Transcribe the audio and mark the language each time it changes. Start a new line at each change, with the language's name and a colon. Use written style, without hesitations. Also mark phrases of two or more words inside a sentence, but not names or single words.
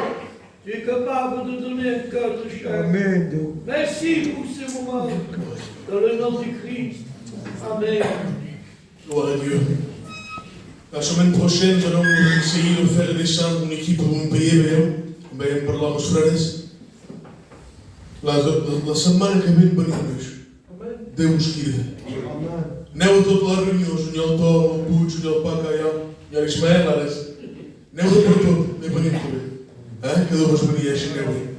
French: Tu es capable de donner un cœur de chair. Amen. Merci pour ces moments. Dans le nom du Christ. Amen. Gloire à Dieu. La semaine prochaine, nous allons essayer de faire descendre une équipe pour me payer bien
Catalan: parlar amb els frares. La setmana que ve venim més. Déu us crida. Aneu a totes les reunions, on hi ha el Tom, el Puig, on hi ha el Paca, hi ha l'Ismael, ara. Aneu a per tot, venim també. Que Déu us beneixi, aneu-hi.